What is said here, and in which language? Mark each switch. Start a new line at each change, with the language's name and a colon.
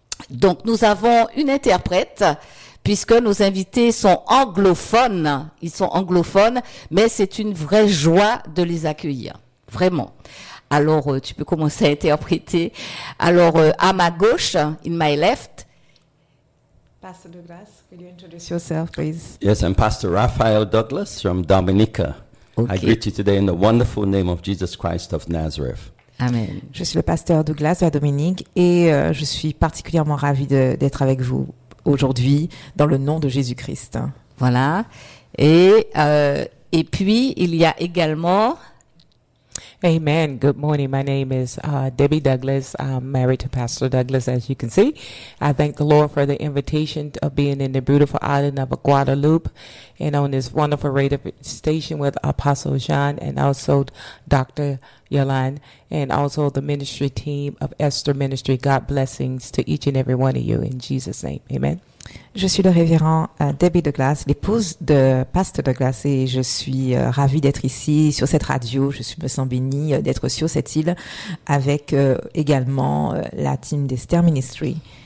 French: Donc, nous avons une interprète, puisque nos invités sont anglophones, mais c'est une vraie joie de les accueillir, vraiment. Alors, tu peux commencer à interpréter. Alors, à ma gauche,
English: in my left. Pastor Douglas, could you introduce yourself, please? Yes, I'm Pastor Raphael Douglas from Dominica. Okay. I greet you today in the wonderful name of Jesus Christ of Nazareth. Amen.
French: Je suis le pasteur Douglas de la Dominique et je suis particulièrement ravi d'être avec vous aujourd'hui dans le nom de Jésus-Christ. Voilà. Et puis, il y a également...
English: Amen. Good morning. My name is Debbie Douglas. I'm married to Pastor Douglas, as you can see. I thank the Lord for the invitation of being in the beautiful island of Guadeloupe and on this wonderful radio station with Apostle Jean and also Dr. Yolande and also the ministry team of Esther Ministry. God blessings to each and every one of you in Jesus' name. Amen.
French: Je suis le révérend Debbie Douglas, l'épouse de Pasteur Douglas, et je suis ravie d'être ici sur cette radio. Je me sens bénie d'être sur cette île avec également la team d'Esther Ministry.